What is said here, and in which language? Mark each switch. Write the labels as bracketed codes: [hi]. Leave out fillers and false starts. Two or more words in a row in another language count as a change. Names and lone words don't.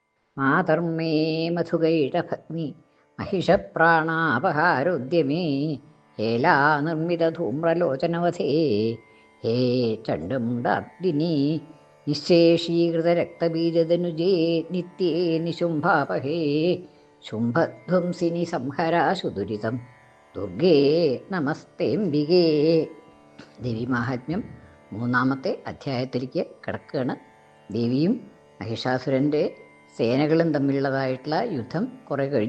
[sa] മാതർമേ മധുകൈടഭഗ്നി महिषप्राणापहारोद्यमे हेला निर्मितधूम्रलोचनवधे हे चण्डमुण्डाग्निनी निःशेषीकृतरक्तबीजदनुजे नित्ये निशुम्भापहे ശുംഭധ്വംസിനി സംഹരാശു ദുരിതം ദുർഗേ നമസ്തേംബികേ. [ml] ദേവീമാഹാത്മ്യം 3-ാമത്തെ അധ്യായത്തിലേക്ക് കിടക്കുകയാണ്. ദേവിയും മഹിഷാസുരൻ്റെ സേനകളും തമ്മിലുള്ളതായിട്ടുള്ള യുദ്ധം കുറേ കഴിഞ്ഞു.